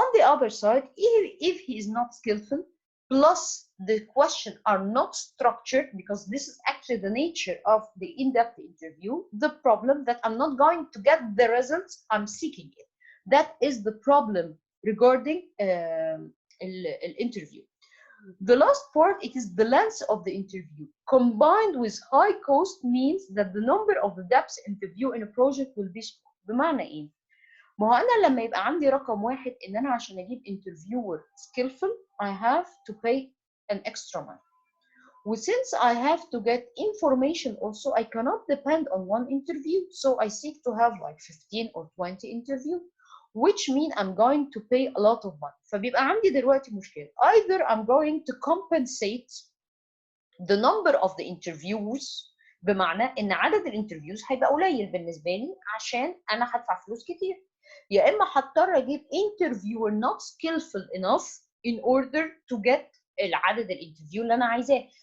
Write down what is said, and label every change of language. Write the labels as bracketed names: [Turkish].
[English] On the other side, if he is not skillful, plus the questions are not structured, because this is actually the nature of the in-depth interview, the problem that I'm not going to get the results I'm seeking it. That is the problem regarding the interview. The last part, it is the length of the interview. Combined with high cost means that the number of the depth interview in a project will be small. [Arabic] بمعنى ايه؟ ما هو انا لما يبقى عندي رقم واحد ان انا عشان اجيب interviewer skillful [English] I have to pay an extra money. Since I have to get information also, I cannot depend on one interview, so I seek to have like 15 or 20 interviews, which mean I'm going to pay a lot of money. [Arabic] فبيبقى عندي دلوقتي مشكلة. [English] Either I'm going to compensate the number of the interviews، [Arabic] بمعنى ان عدد الانترفيوز هيبقى قليل بالنسبة لي عشان انا هدفع فلوس كتير، يا اما هضطر اجيب [English] interviewer not skillful enough in order to get [Arabic] العدد الانترفيو اللي انا عايزاه.